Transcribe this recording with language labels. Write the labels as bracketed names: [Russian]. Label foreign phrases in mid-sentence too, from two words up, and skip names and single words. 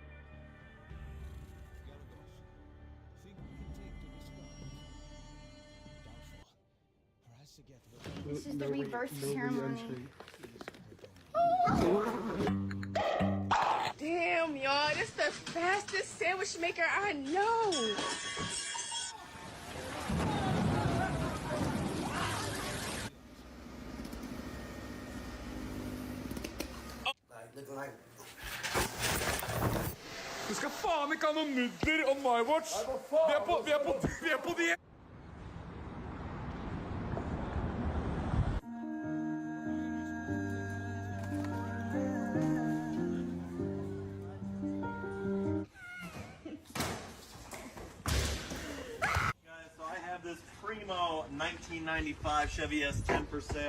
[English] This is the reverse ceremony. Damn, y'all, this the fastest sandwich maker I know. [Norwegian] Du skal faen ikke ha noe nudler [English] on my watch! [Norwegian] Vi er på diett! [English] So I have this primo 1995 Chevy S10 for sale.